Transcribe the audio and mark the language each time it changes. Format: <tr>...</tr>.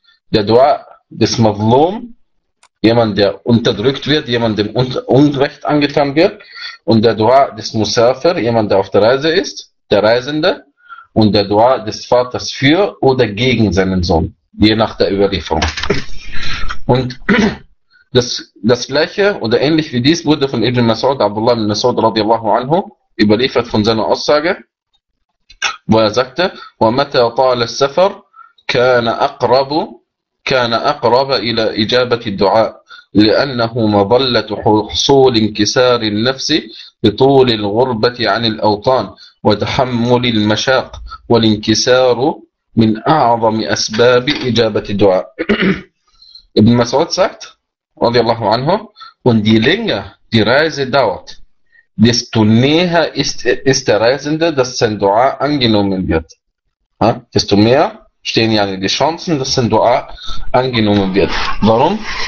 <de>Der Dua des Mazlum, jemand, der unterdrückt wird, jemand, dem Unrecht angetan wird. Und der Dua des Musafir, jemand, der auf der Reise ist, der Reisende. Und der Dua des Vaters für oder gegen seinen Sohn, je nach der Überlieferung. Und das gleiche oder ähnlich wie dies wurde von Ibn Mas'ud, Abdullah ibn Mas'ud radiallahu anhu, überliefert von seiner Aussage, wo er sagte,</de> <ar>وَمَتَى طَالَ السَّفَرُ كَانَ أَقْرَبُ كان أقرب إلى إجابة الدعاء لأنه مظلة حصول انكسار النفس بطول الغربة عن الأوطان وتحمل المشاق والانكسار من أعظم أسباب إجابة الدعاء.</ar> <de>ابن مسعود sagt,</de> <ar>رضي الله عنه,</ar> <de>und je länger die Reise dauert, desto näher ist der Reisende, dass sein Dua angenommen wird. Desto mehr stehen ja die Chancen, dass ein Dua angenommen wird. Warum?</de>